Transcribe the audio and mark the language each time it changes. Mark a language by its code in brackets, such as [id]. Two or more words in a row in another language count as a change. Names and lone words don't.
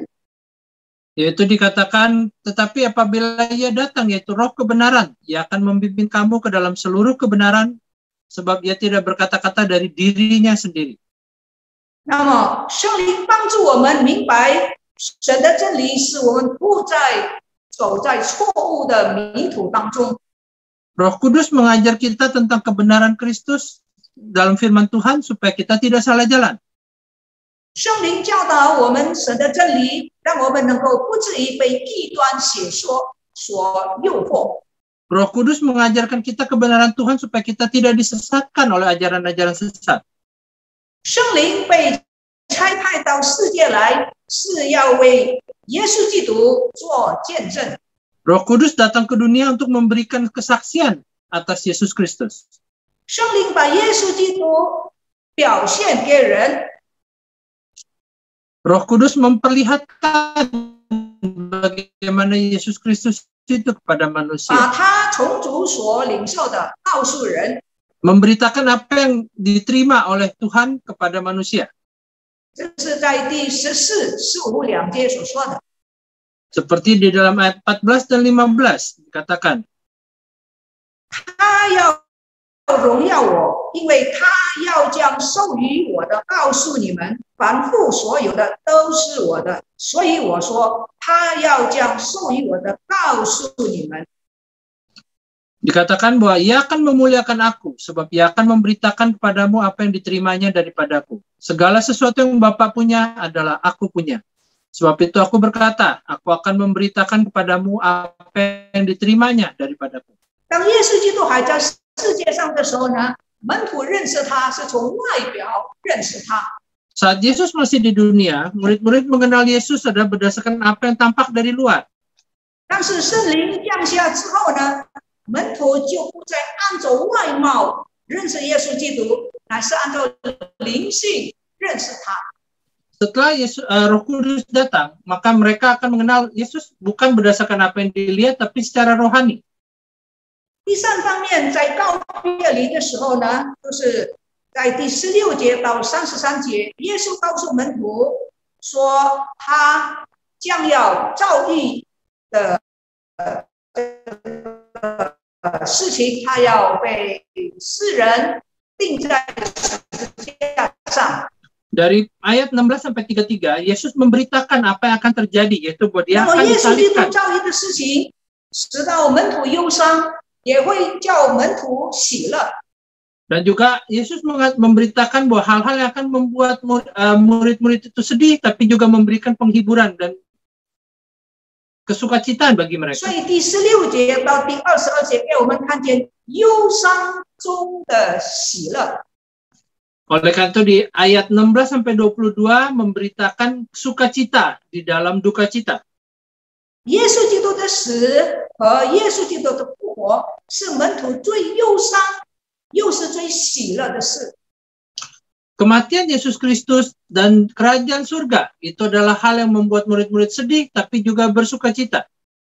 [id] yaitu dikatakan, tetapi apabila ia datang, yaitu Roh kebenaran, ia akan membimbing kamu ke dalam seluruh kebenaran, sebab ia tidak berkata-kata dari dirinya sendiri. [zh] 那么，圣灵帮助我们明白神的真理，使我们不再走在错误的迷途当中。 [id] Roh Kudus mengajar kita tentang kebenaran Kristus dalam firman Tuhan supaya kita tidak salah jalan. [zh] 圣灵教导我们神的真理，让我们能够不至于被异端邪说所诱惑。 [id] Roh Kudus mengajarkan kita kebenaran Tuhan supaya kita tidak disesatkan oleh ajaran-ajaran sesat. [zh] 圣灵被差派到世界来，是要为耶稣基督做见证。 [id] Roh Kudus datang ke dunia untuk memberikan kesaksian atas Yesus Kristus. [zh] 圣灵把耶稣基督表现给人。 [id] Roh Kudus memperlihatkan bagaimana Yesus Kristus itu kepada [zh] 把 [id] manusia. [zh] 他从主所领受的告诉人， [id] Memberitakan apa yang diterima oleh Tuhan kepada manusia. [zh] 这是在第14、15两节所说的。 [id] Seperti di dalam ayat 14 dan 15 dikatakan, [zh] 他要荣耀我，因为他要将授予我的告诉你们，凡父所有的都是我的，所以我说他要将授予我的告诉你们。 [id] dikatakan bahwa ia akan memuliakan aku, sebab ia akan memberitakan kepadamu apa yang diterimanya daripadaku. Segala sesuatu yang Bapa punya adalah aku punya. Sebab itu aku berkata, aku akan memberitakan kepadamu apa yang diterimanya daripadaku. [zh] 当耶稣基督还在世界上的时候呢，门徒认识他是从外表认识他。 [id] Saat Yesus masih di dunia, murid-murid mengenal Yesus adalah berdasarkan apa yang tampak dari luar. [zh] 但是圣灵降下之后呢，门徒就不再按照外貌认识耶稣基督，乃是按照灵性认识他。 [id] Setelah Roh Kudus datang, maka mereka akan mengenal Yesus bukan berdasarkan apa yang dilihat, tapi secara rohani. [zh] 第三方面，在告别离的时候呢，就是在第16节到33节，耶稣告诉门徒说，他将要遭遇的事情，他要被世人钉在十字架上。 [id] Dari ayat 16 sampai 33, Yesus memberitakan apa yang akan terjadi, yaitu bahwa dia [zh] 那么 [id] akan [zh] 耶稣基督 [id] disalibkan. [zh] 遭遇的事情，使到门徒忧伤，也会叫门徒喜乐。 [id] Dan juga Yesus memberitakan bahwa hal-hal yang akan membuat murid-murid itu sedih, tapi juga memberikan penghiburan dan kesukacitaan bagi mereka. [zh] 所以第16节到第22节给我们看见忧伤中的喜乐。 [id] Oleh karena itu di ayat 16 sampai 22 memberitakan sukacita di dalam duka cita. [zh] 耶稣基督的死和耶稣基督的复活是门徒最忧伤又是最喜乐的事。 [id] Kematian Yesus Kristus dan kerajaan surga itu adalah hal yang membuat murid-murid sedih tapi juga bersukacita.